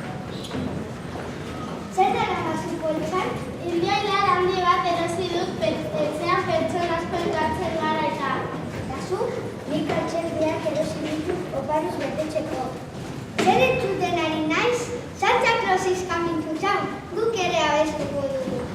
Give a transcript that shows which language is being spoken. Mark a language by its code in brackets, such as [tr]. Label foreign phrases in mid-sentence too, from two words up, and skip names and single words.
[eu] Zer dara gazu poltsan? Indioilar handi bat erosi dut etxean pertsona asko elkartzen gara eta. Gazu, nik altxerdiak erosi ditut oparuz betetzeko. Zer entzuten ari naiz? [en] Santa Claus is coming to town. [eu] Guk ere abestuko dugu.